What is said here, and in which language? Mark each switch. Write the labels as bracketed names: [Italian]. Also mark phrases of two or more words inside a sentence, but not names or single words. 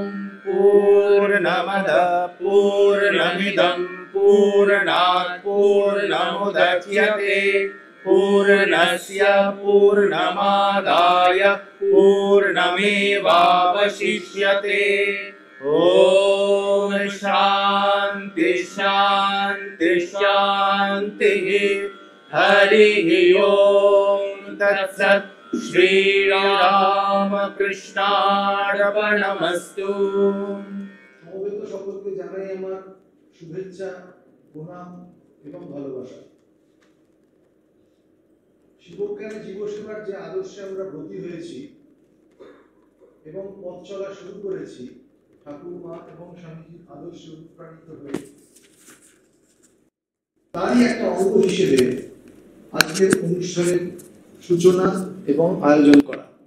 [Sanskrit] पूर्णमदः पूर्णमिदं पूर्णात् पूर्णमुदच्यते पूर्णस्य पूर्णमादाय पूर्णमेवावशिष्यते। ओम शांति शांति शांति। हरिः ओम। तत्सत्। श्रीरामकृष्णार्पणमस्तु। [Bangla] সমবেত সকলকে জানাই আমার শুভেচ্ছা প্রণাম এবং ভালোবাসা। শিবজ্ঞানী জীবসেবার যে আদর্শে আমরা ব্রতী হয়েছি এবং পথ চলা শুরু করেছি ঠাকুরমা এবং স্বামীজির আদর্শে অনুপ্রাণিত হয়ে তারই একটা অঙ্গ হিসেবে আজকের অনুষ্ঠানের সূচনা এবং আয়োজন করা।